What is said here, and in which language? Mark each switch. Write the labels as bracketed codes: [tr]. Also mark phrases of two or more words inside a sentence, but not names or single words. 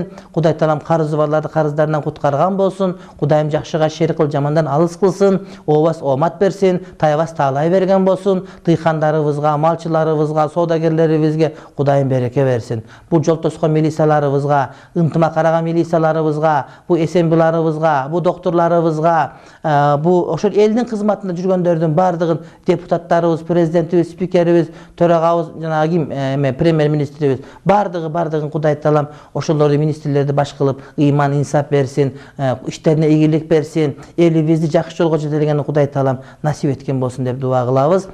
[ky] Кудай Таалам карызы барларды карыздарынан куткарган болсун. Кудайым жакшыга шерик кыл, жамандан алыс кылсын. Ообас омат берсин, таябас таалай берген болсун. Дыйкандарыбызга, малчыларыбызга, соодагерлерибизге Кудайым береке берсин. Бу жол тоскон милицияларыбызга, ынтыма караган милицияларыбызга, бу эсенбиларыбызга, бу доктурларыбызга, бу ошол элдин кызматында жүргөндөрдүн бардыгын, депутаттарыбыз, президентибиз, спикерибиз, министрибиз, төрагабыз жанагы ким, премьер министрибиз бардыгын Кудай Таалам ошолорду министрлерди баш кылып, ыйман инсап берсин, иштерине ийгилик берсин, элибизди жакшы жолго жетелегени Кудай Таалам насип эткен болсун деп дуа кылабыз.